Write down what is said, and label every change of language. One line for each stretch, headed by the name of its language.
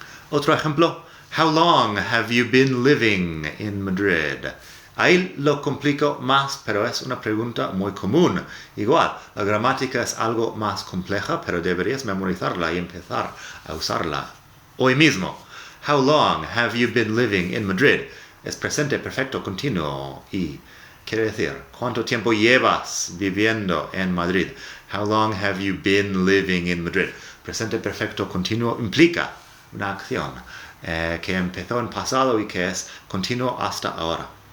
Spanish: Otro ejemplo,
English: how long have you been living in Madrid?
Spanish: Ahí lo complico más, pero es una pregunta muy común. Igual, la gramática es algo más compleja, pero deberías memorizarla y empezar a usarla hoy mismo.
English: How long have you been living in Madrid?
Spanish: Es presente perfecto continuo y quiere decir, ¿cuánto tiempo llevas viviendo en Madrid?
English: How long have you been living in Madrid?
Spanish: Presente perfecto continuo implica una acción que empezó en pasado y que es continuo hasta ahora.